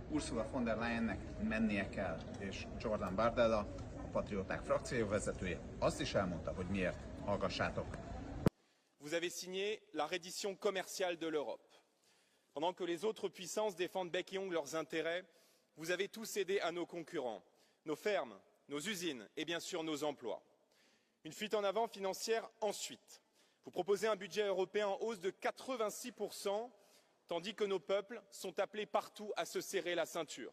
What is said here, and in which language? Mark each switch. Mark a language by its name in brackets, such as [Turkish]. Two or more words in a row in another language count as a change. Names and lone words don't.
[Hungarian] Ursula von der Leyennek mennie kell, és Jordan Bardella, a Patrióták frakcióvezetője azt is elmondta, hogy miért. Hallgassátok. [French] Vous avez signé la reddition commerciale de l'Europe. Pendant que les autres puissances défendent bec et ongles leurs intérêts, vous avez tous cédé à nos concurrents, nos fermes, nos usines et bien sûr nos emplois. Une fuite en avant financière ensuite. Vous proposez un budget européen en hausse de 86%, tandis que nos peuples sont appelés partout à se serrer la ceinture.